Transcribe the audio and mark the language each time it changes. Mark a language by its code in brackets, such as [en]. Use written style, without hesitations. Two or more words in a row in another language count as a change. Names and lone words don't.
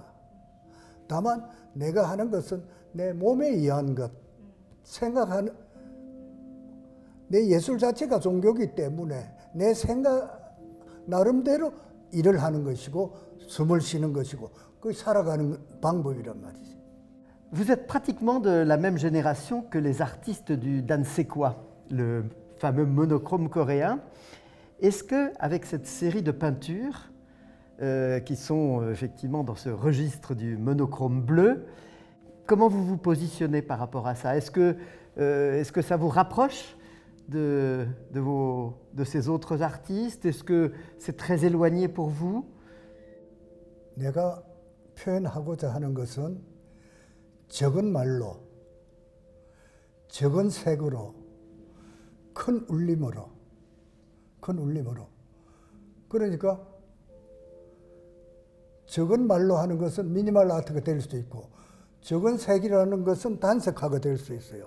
[ko] 다만 내가 하는 것은 내 몸에 의한 것, 생각하는, 내 예술 자체가 종교이기 때문에 내 생각 나름대로 일을 하는 것이고 숨을 쉬는 것이고 그 살아가는 방법이란 말이지. [fr] Vous êtes pratiquement de la même génération que les artistes du Dansekwa, le fameux monochrome coréen. Est-ce que, avec cette série de peintures qui sont effectivement dans ce registre du monochrome bleu, comment vous vous positionnez par rapport à ça? Est-ce que ça vous rapproche de ces autres artistes? Est-ce que c'est très éloigné pour vous? [ko] 내가 표현하고자 하는 것은 적은 말로, 적은 색으로, 큰 울림으로. 그러니까 적은 말로 하는 것은 미니멀 아트가 될 수도 있고 적은 색이라는 것은 단색화가 될 수 있어요.